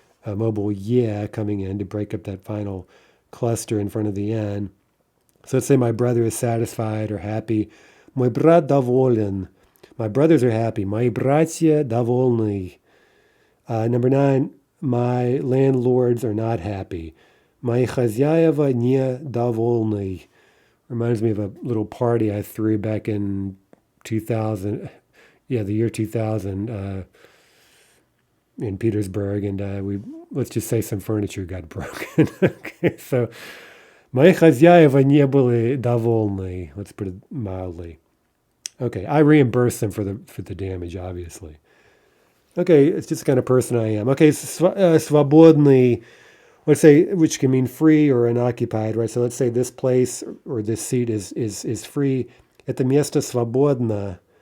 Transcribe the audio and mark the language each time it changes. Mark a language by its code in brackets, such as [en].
[en] Mobile yeah coming in to break up that final cluster in front of the N. So let's say my brother is satisfied or happy. [ru] Мой брат доволен. [en] My brothers are happy. [ru] Мои братья довольны. [en] Number 9, my landlords are not happy. [ru] Мои хозяева недовольны. [en] Reminds me of a little party I threw back in 2000. Yeah, the year 2000 in Petersburg, and let's just say some furniture got broken. Okay, so [ru] мои хозяева не были довольны. [en] Let's put it mildly. Okay, I reimburse them for the damage, obviously. Okay, it's just the kind of person I am. Okay, свободный, let's say, which can mean free or unoccupied, right? So let's say this place or this seat is free. [ru] Это место свободно.